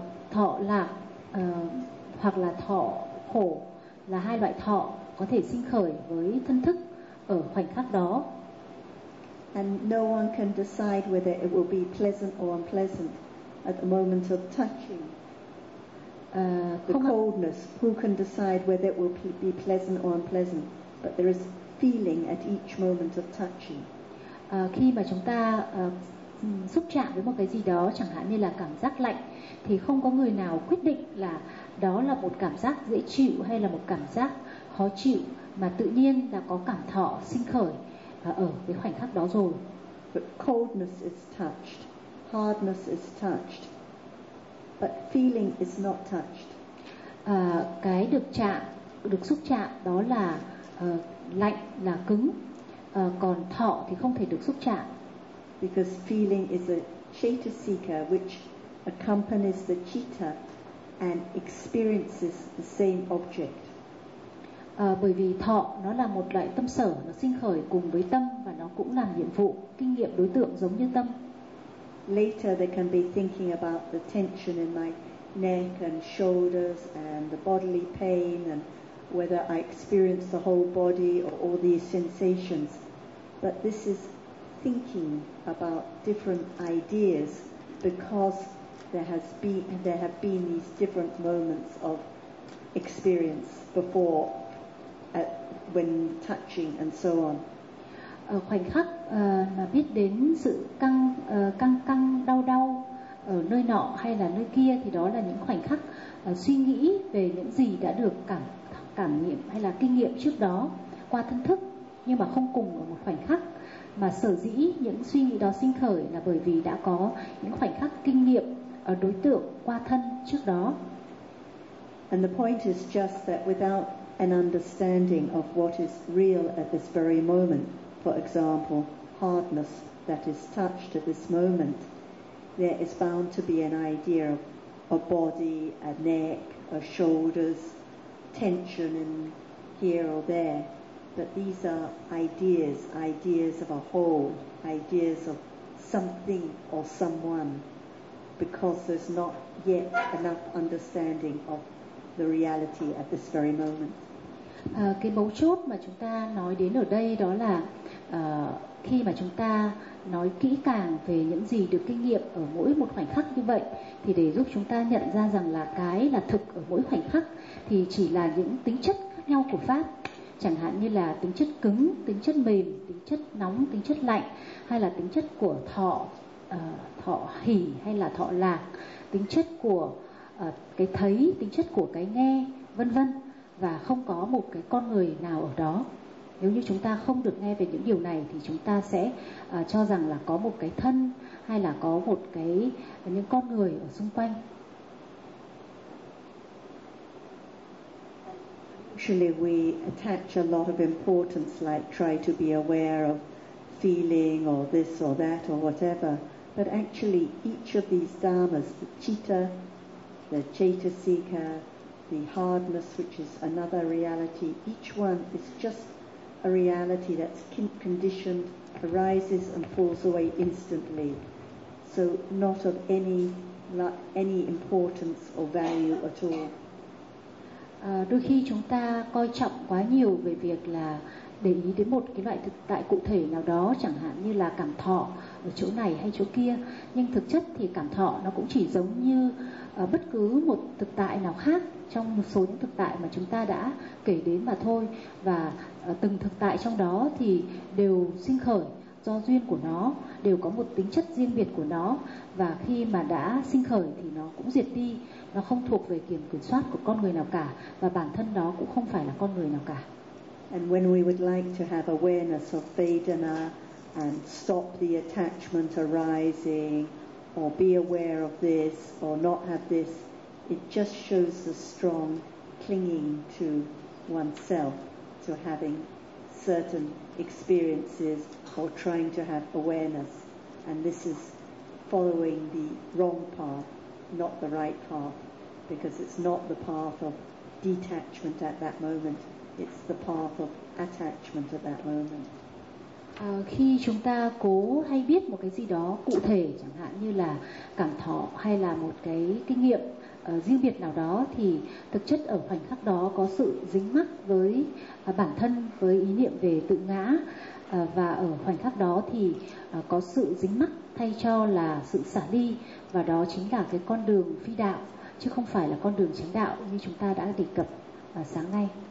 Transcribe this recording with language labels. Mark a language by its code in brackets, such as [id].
[vi] Thọ lạc hoặc là thọ khổ là hai loại thọ có thể sinh khởi với thân thức ở khoảnh khắc đó. [en] And no one can decide whether it will be pleasant or unpleasant at the moment of touching. The coldness, who can decide whether it will be pleasant or unpleasant? But there is feeling at each moment of touching. [vi] Khi mà chúng ta xúc chạm với một cái gì đó, chẳng hạn như là cảm giác lạnh, thì không có người nào quyết định là đó là một cảm giác dễ chịu hay là một cảm giác khó chịu, mà tự nhiên là có cảm thọ sinh khởi ở cái khoảnh khắc đó rồi. [en] But coldness is touched, hardness is touched, but feeling is not touched. [vi] Cái được chạm, được xúc chạm đó là lạnh, là cứng, còn thọ thì không thể được xúc chạm. [en] Because feeling is a chetasika which accompanies the citta and experiences the same object. [vi] Bởi vì thọ nó là một loại tâm sở, nó sinh khởi cùng với tâm, và nó cũng làm nhiệm vụ kinh nghiệm đối tượng giống như tâm. [en] Later they can be thinking about the tension in my neck and shoulders and the bodily pain and whether I experience the whole body or all these sensations. But this is thinking about different ideas because there have been these different moments of experience before when touching and so on. [vi] Ở khoảnh khắc mà biết đến sự căng căng căng đau đau ở nơi nọ hay là nơi kia, thì đó là những khoảnh khắc suy nghĩ về những gì đã được cảm nghiệm hay là kinh nghiệm trước đó qua thân thức, nhưng mà không cùng ở một khoảnh khắc. Mà sở dĩ những suy nghĩ đó sinh khởi là bởi vì đã có những khoảnh khắc kinh nghiệm ở đối tượng qua thân trước đó. [en] And the point is just that without an understanding of what is real at this very moment, for example, hardness that is touched at this moment, there is bound to be an idea of a body, a neck, a shoulders, tension in here or there. But these are ideas, ideas of a whole, ideas of something or someone, because there's not yet enough understanding of the reality at this very moment. [vi] Cái mấu chốt mà chúng ta nói đến ở đây đó là khi mà chúng ta nói kỹ càng về những gì được kinh nghiệm ở mỗi một khoảnh khắc như vậy, thì để giúp chúng ta nhận ra rằng là cái là thực ở mỗi khoảnh khắc thì chỉ là những tính chất khác nhau của pháp, chẳng hạn như là tính chất cứng, tính chất mềm, tính chất nóng, tính chất lạnh, hay là tính chất của thọ, thọ hỉ hay là thọ lạc, tính chất của cái thấy, tính chất của cái nghe, vân vân. Và không có một cái con người nào ở đó. Nếu như chúng ta không được nghe về những điều này thì chúng ta sẽ cho rằng là có một cái thân hay là có một cái những con người ở xung quanh. [en] Usually we attach a lot of importance, like try to be aware of feeling or this or that or whatever. But actually each of these dharmas, the citta, the chetasika, the hardness, which is another reality, each one is just a reality that's conditioned, arises and falls away instantly. So not of any not any importance or value at all. [vi] Đôi khi chúng ta coi trọng quá nhiều về việc là để ý đến một cái loại thực tại cụ thể nào đó, chẳng hạn như là cảm thọ ở chỗ này hay chỗ kia, nhưng thực chất thì cảm thọ nó cũng chỉ giống như bất cứ một thực tại nào khác trong một số những thực tại mà chúng ta đã kể đến mà thôi, và từng thực tại trong đó thì đều sinh khởi do duyên của nó, đều có một tính chất riêng biệt của nó, và khi mà đã sinh khởi thì nó cũng diệt đi, nó không thuộc về quyền kiểm soát của con người nào cả, và bản thân nó cũng không phải là con người nào cả. [en] And when we would like to have awareness of Vedana and stop the attachment arising or be aware of this or not have this, it just shows the strong clinging to oneself, to having certain experiences or trying to have awareness. And this is following the wrong path, not the right path, because it's not the path of detachment at that moment. It's the path of attachment at that moment. [vi] Khi chúng ta cố hay biết một cái gì đó cụ thể, chẳng hạn như là cảm thọ hay là một cái kinh nghiệm riêng biệt nào đó, thì thực chất ở khoảnh khắc đó có sự dính mắc với bản thân, với ý niệm về tự ngã, và ở khoảnh khắc đó thì có sự dính mắc thay cho là sự xả ly, và đó chính là cái con đường phi đạo chứ không phải là con đường chánh đạo như chúng ta đã đề cập sáng nay.